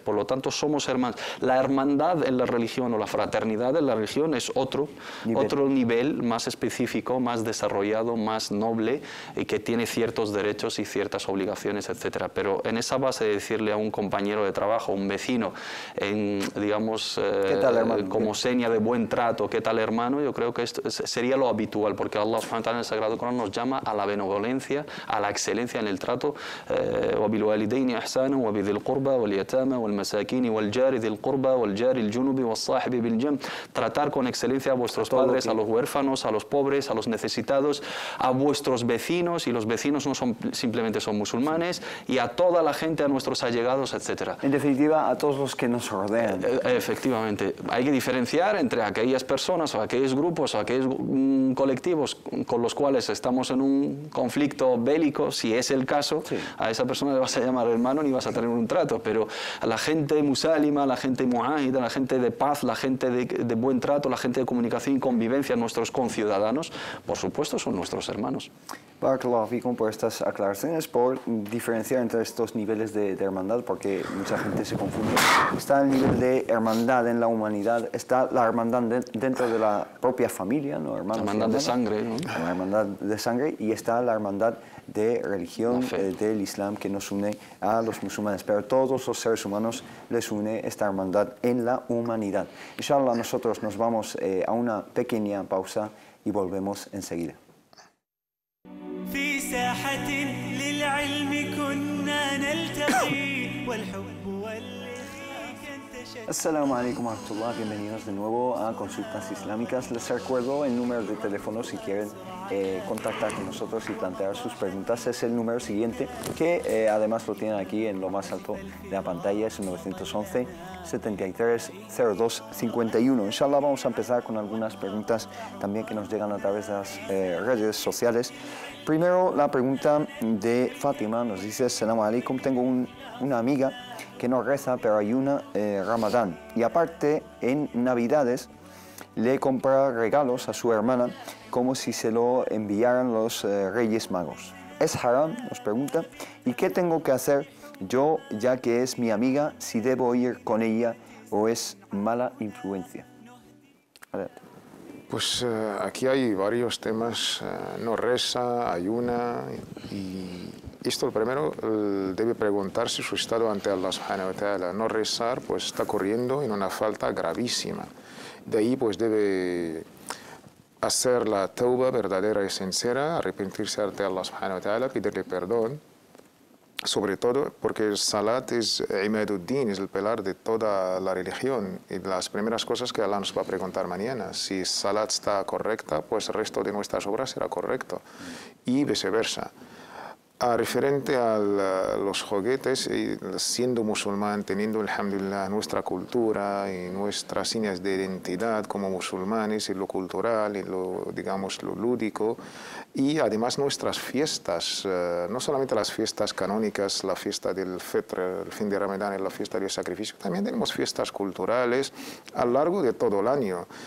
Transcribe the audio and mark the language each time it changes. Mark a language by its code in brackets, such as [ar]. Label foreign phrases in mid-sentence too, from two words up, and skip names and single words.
[es] Por lo tanto, somos hermanos. La hermandad en la religión o la fraternidad en la religión es otro nivel más específico, más desarrollado, más noble y que tiene ciertos derechos y ciertas obligaciones, etcétera. Pero en esa base de decirle a un compañero de trabajo, un vecino, digamos, como seña de buen trato, ¿qué tal hermano? Yo creo que esto sería lo habitual, porque Allah [ar] سبحانه وتعالى [es] en el Sagrado Corán nos llama a la benevolencia, a la excelencia en el trato. [ar] وَبِالْوَالِدَيْنِ إِحْسَانًا وَبِذِي الْقُرْبَى وَالْيَتَامَى وَالْمَسَاكِينِ وَالْجَارِ ذِي الْقُرْبَى وَالْجَارِ الْجُنُبِ وَالصَّاحِبِ بِالْجَنْبِ. [es] Tratar con excelencia a vuestros padres, a los huérfanos, a los pobres, a los necesitados, a vuestros vecinos, y los vecinos no simplemente son musulmanes, y a toda la gente, a nuestros allegados, etcétera. En definitiva, a todos los que nos rodean. Efectivamente. Hay que diferenciar entre aquellas personas o aquellos grupos o aquellos colectivos con los cuales estamos en un conflicto bélico, si es el caso, a esa persona le vas a llamar hermano ni vas a tener un trato, pero a la gente musálima, la gente muáhida, la gente de paz, la gente de buen trato, la gente de comunicación y convivencia, nuestros conciudadanos, por supuesto son nuestros hermanos. [ar] بارك الله فيكم [es] por estas aclaraciones, por diferenciar entre estos niveles de hermandad, porque mucha gente se confunde. Está el nivel de hermandad en la humanidad, está la hermandad dentro de la propia familia, ¿no? Hermanos, la hermandad de sangre, ¿no? La hermandad de sangre, y está la hermandad de religión del Islam que nos une a los musulmanes, pero todos los seres humanos les une esta hermandad en la humanidad. Inshallah, nosotros nos vamos a una pequeña pausa y volvemos enseguida. [ar] في ساحة للعلم كنا نلتقي والحب والإخلاص انتشر. السلام عليكم ورحمة الله, [es] bienvenidos de nuevo a Consultas Islámicas. Les recuerdo el número de teléfono si quieren contactar con nosotros y plantear sus preguntas es el número siguiente, que además lo tienen aquí en lo más alto de la pantalla, es el 911 73 02 51. Inshallah vamos a empezar con algunas preguntas también que nos llegan a través de las redes sociales. Primero la pregunta de Fátima, nos dice: [ar] سلام عليكم, [es] tengo una amiga que no reza pero ayuna Ramadán y aparte en Navidades le compra regalos a su hermana como si se lo enviaran los Reyes Magos. ¿Es haram?, nos pregunta. ¿Y qué tengo que hacer yo, ya que es mi amiga, si debo ir con ella o es mala influencia? Adelante. Pues aquí hay varios temas. No reza, ayuna, y esto el primero debe preguntarse su estado ante Allah [ar] سبحانه وتعالى. [es] No rezar pues está corriendo en una falta gravísima. De ahí pues debe hacer la tauba verdadera y sincera, arrepentirse ante Allah [ar] سبحانه وتعالى, [es] pedirle perdón, sobre todo porque el salat es imaduddin, es el pilar de toda la religión, y las primeras cosas que Allah nos va a preguntar mañana. Si salat está correcta, pues el resto de nuestras obras será correcto, y viceversa. Referente a los juguetes, siendo musulmán, teniendo, alhamdulillah, nuestra cultura y nuestras señas de identidad como musulmanes, y lo cultural, y lo, digamos, lo lúdico, y además nuestras fiestas, no solamente las fiestas canónicas, la fiesta del Fitr, el fin de Ramadán y la fiesta del sacrificio, también tenemos fiestas culturales a lo largo de todo el año.